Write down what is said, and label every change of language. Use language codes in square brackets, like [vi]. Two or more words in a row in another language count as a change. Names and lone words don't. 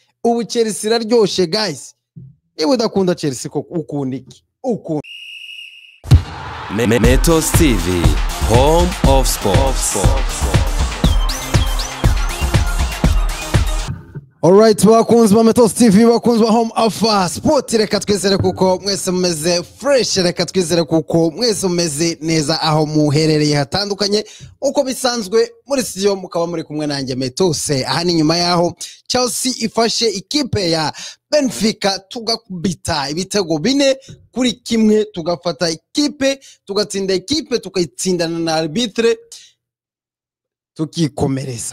[rw] ubu Chelsea iraryoshe guys. Niba udakunda Chelsea ko ukunda iki? Ukunda Metos TV, [en] home of sports. Alright, [rw] bakunzi ba Metos TV, bakunzi ba [en] home of sport, [rw] reka twizere kuko mwese mumeze fresh, reka twizere kuko mwese mumeze neza aho muherereye hatandukanye uko bisanzwe muri studio mukaba muri kumwe nanjye Metos. Aha ni nyuma yaho Chelsea ifashe ikipe ya Benfica tugakubita ibitego 4-1, tugafata ikipe tugatsinda ikipe tukayitsindana na arbitre tukikomereza.